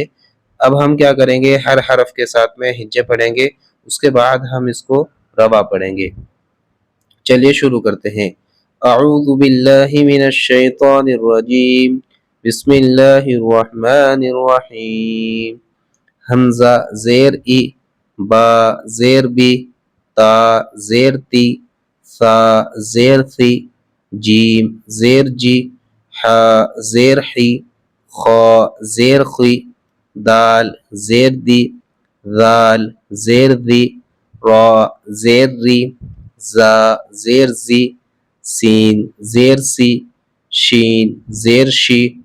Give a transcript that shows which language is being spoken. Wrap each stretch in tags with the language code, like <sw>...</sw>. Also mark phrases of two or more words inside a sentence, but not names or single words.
<ur>اب ہم کیا کریں گے، ہر حرف کے ساتھ میں ہجے پڑھیں گے، اس کے بعد ہم اس کو ربا پڑھیں گے۔ چلیے شروع کرتے ہیں۔</ur> <ar>اعوذ باللہ من الشیطان الرجیم، بسم اللہ الرحمن الرحیم۔</ar> <ur>حمزہ زیر ای، با زیر بی، تا زیر تی، ثا زیر ثی، جیم زیر جی، حا زیر حی، خا زیر خی، دال زیر دی، ذال زیر دی، را زیر ری، زا زیر زی، سین زیر سی، شین زیر شی،</ur>